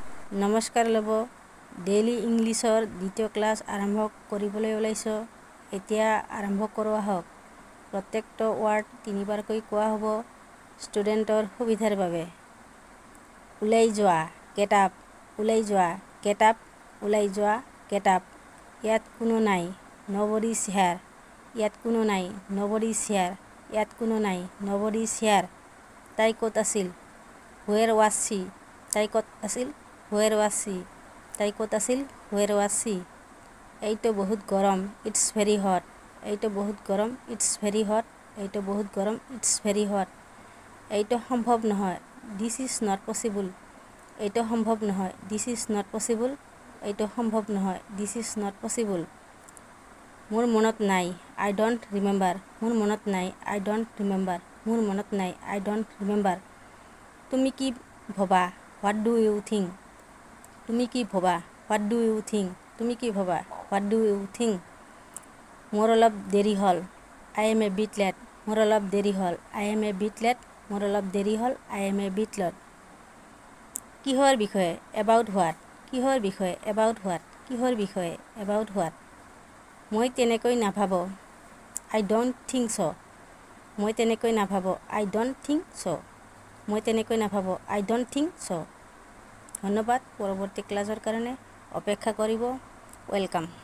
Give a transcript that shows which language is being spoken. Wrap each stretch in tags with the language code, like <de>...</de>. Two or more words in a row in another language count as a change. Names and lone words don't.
<as>নমস্কাৰ লব ডেইলি ইংলিছৰ দ্বিতীয় ক্লাছ আৰম্ভ কৰিবলৈ ওলাইছো এতিয়া আৰম্ভ কৰোৱা হওক প্ৰত্যেকটো ওয়াৰ্ড তিনিবাৰকৈ কোৱা হ'ব ষ্টুডেণ্টৰ সুবিধাৰ বাবে ওলাই যোৱা</as> <en>get up</en> <as>ওলাই যোৱা</as> <en>get up</en> <as>ওলাই যোৱা</as> <en>get up</en> <as>ইয়াত কোনো নাই</as> <en>nobody is here</en> <as>ইয়াত কোনো নাই</as> <en>nobody is here</en> <as>ইয়াত কোনো নাই</as> <en>nobody is here</en> <as>তাই ক'ত</as> <en>আছিল where was she</en> <as>তাই ক'ত আছিল</as> <en>where was she</en> <as>তাই ক'ত আছিল</as> <en>where was she</en> <as>এইটো বহুত গৰম</as> <en>it's very hot</en> <as>এইটো বহুত গৰম</as> <en>it's very hot</en> <as>এইটো বহুত গৰম</as> <en>it's very hot</en> <as>এইটো সম্ভৱ নহয়</as> <en>this is not possible</en> <as>এইটো সম্ভৱ নহয়</as> <en>this is not possible</en> <as>এইটো সম্ভৱ নহয়</as> <en>this is not possible</en> <as>মোৰ মনত নাই</as> <en>I don't remember</en> <as>মোৰ মনত নাই</as> <en>I don't remember</en> <as>মোৰ মনত নাই</as> <en>I don't remember</en> <as>তুমি কি ভাবা</as> <en>what do you think</en> <as>তুমি কি ভাবা</as> <en>what do you think</en> <as>তুমি কি ভাবা</as> <en>what do you think</en> <as>মোৰ অলপ দেৰি হ'ল</as> <en>I am a bit late</en> <as>মোৰ অলপ দেৰি হ'ল</as> <en>I am a bit late</en> <as>মোৰ অলপ দেৰি হ'ল</as> <en>I am a bit late</en> <as>কিহৰ বিষয়ে</as> <en>about what</en> <as>কিহৰ বিষয়ে</as> <en>about what</en> <as>কিহৰ বিষয়ে</as> <en>about what</en> <as>মই তেনেকৈ নাভাবো</as> <en>I don't think so</en> <as>মই তেনেকৈ নাভাবো</as> <en>I don't think so</en> <as>মই তেনেকৈ নাভাবো</as> <en>I don't think so</en> <as>ধন্যবাদ পৰৱৰ্তী ক্লাছৰ কাৰণে অপেক্ষা কৰিব ওয়েলকাম</as>